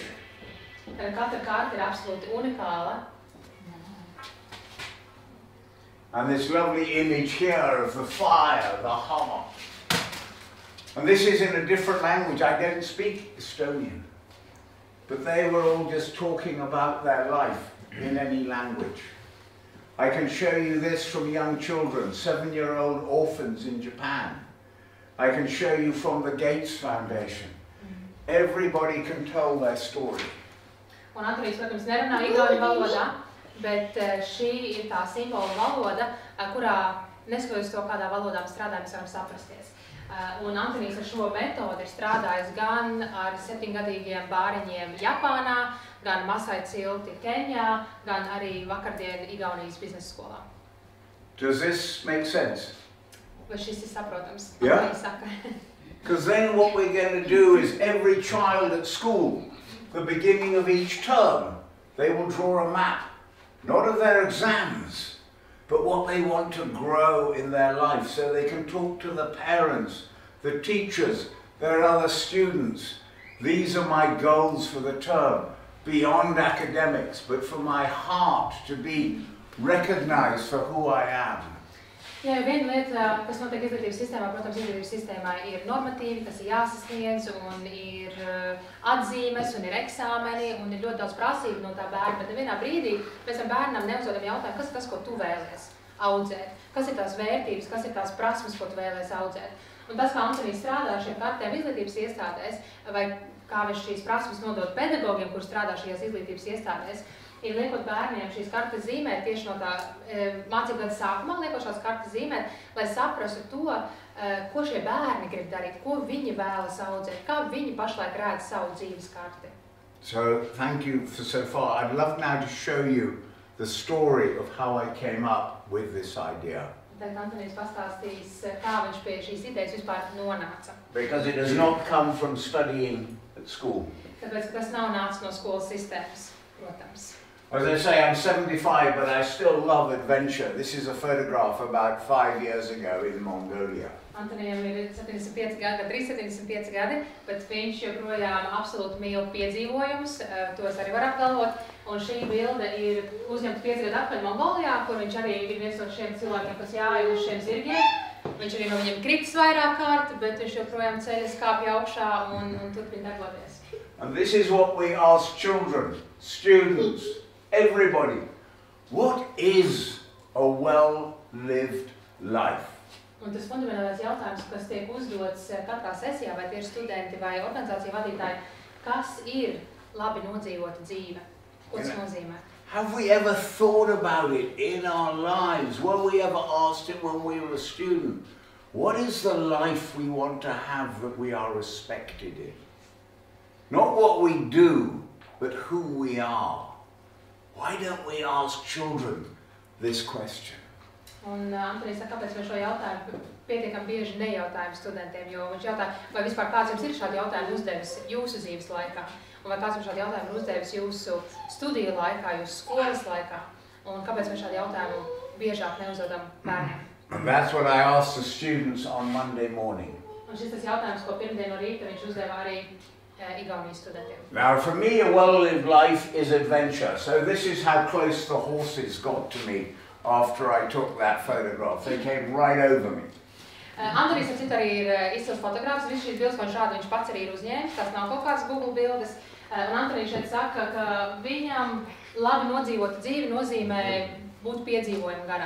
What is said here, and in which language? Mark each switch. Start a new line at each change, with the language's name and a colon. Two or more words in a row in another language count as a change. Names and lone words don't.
Latvian: Katra karta ir absolūti unikāla.
English: And this lovely image here of the fire, the heart. And this is in a different language. I don't speak Estonian. But they were all just talking about their life in any language. I can show you this from young children, 7-year-old orphans in Japan. I can show you from the Gates Foundation. Everybody can tell their story.
Latvian: Un Antonijs, protams, nerunā igauņu valodā, bet šī ir tā simbola valoda, kurā, neskatoties to, kādā valodā mēs strādājam, mēs varam saprasties. Un Antonijs ar šo metodi ir strādājis gan ar 7-gadīgiem bāriņiem Japānā, gan Masai Cilti Keņā, gan arī vakardien Igaunijas biznesa skolā.
English: Does this make sense?
Latvian: Vai šis ir saprotams?
English: Yeah.
Latvian: Antonijs saka.
English: Because then what we're going to do is every child at school, the beginning of each term, they will draw a map, not of their exams, but what they want to grow in their life, so they can talk to the parents, the teachers, their other students. These are my goals for the term, beyond academics, but for my heart to be recognized for who I am.
Latvian: Jā, viena lieta, kas notiek izglītības sistēmā, protams, izglītības sistēmā ir normatīvi, kas ir jāsasniedz, un ir atzīmes, un ir eksāmeni, un ir ļoti daudz prasību no tā bērna, bet nevienā brīdī mēs tam bērnam neuzdodam jautājumu, kas ir tas, ko tu vēlies audzēt, kas ir tās vērtības, kas ir tās prasmes, ko tu vēlies audzēt. Un tas, kā Antonijs strādā ar šiem kartēm izglītības iestādēs, vai kā viņš šīs prasmes nodod pedagogiem, kur strādā šajās izglītības iestādēs, ir liekot bērniem šīs kartes zīmēt tieši no tā mācību gada sākumā, liekot šās kartes zīmēt, lai saprastu to, ko šie bērni grib darīt, ko viņi vēlas audzēt, kā viņi pašlaik redz savu dzīves karti.
English: So, thank you for so far. I'd love now to show you the story of how I came up with this idea.
Latvian: Tad Antonijs pastāstīs, kā viņš pie šīs idejas vispār nonāca.
English: Because it has not come from studying at school.
Latvian: Tāpēc, ka tas nav nācis no skolas sistēmas, protams.
English: As I say, I'm 75, but I still love adventure. This is a photograph about 5 years ago in Mongolia.
Latvian: Antonijam ir 75 gadi, 375 gadi, bet viņš joprojām absolūti mīl piedzīvojumus, tos arī var apgalvot. Un šī bilde ir uzņemta 5 gadu atpakaļ Mongolijā, kur viņš arī ir viens no šiem cilvēkiem, kas jāja uz šiem zirgiem. Viņš arī no viņiem kritis vairāk kārt, bet viņš joprojām ceļas kāpja augšā un turpina darboties.
English: And this is what we ask children, students, everybody. What is a well-lived life?
Latvian: Un tas fundamentālais jautājums, kas tiek uzdots katrā sesijā, vai tie ir studenti vai organizācija vadītāji, kas ir labi nodzīvota dzīve? Ko tas nozīmē?
English: Have we ever thought about it in our lives? Were we ever asked it when we were a student? What is the life we want to have that we are respected in? Not what we do, but who we are. Why don't we ask children this question?
Latvian: Un Antonijs saka, kāpēc mēs šo jautājumu pietiekami bieži nejautājam studentiem, jo viņš jautā, vai vispār kāds jums ir šādi jautājumi uzdevis jūsu dzīves laikā, un vai kāds jums šādi jautājumi uzdevis jūsu studiju laikā, jūsu skolas laikā, un kāpēc mēs šādi jautājumu biežāk neuzdodam bērniem.
English: And that's what I asked the students on Monday morning.
Latvian: Un šis tas jautājums, ko pirmdien no rīta viņš uzdeva arī Igaunijas studentiem.
English: Now, for me, a well-lived life is adventure. So this is how close the horses got to me after I took that photograph. They came right over me.
Latvian: Antonijs ar citu arī ir izcils fotogrāfs. Viss šīs bildes, ko viņš pats arī ir uzņēmis. Tās nav kaut kādas Google bildes. Un Antonijs šeit saka, ka viņam labi nodzīvota dzīve nozīmē būt piedzīvojumu garā.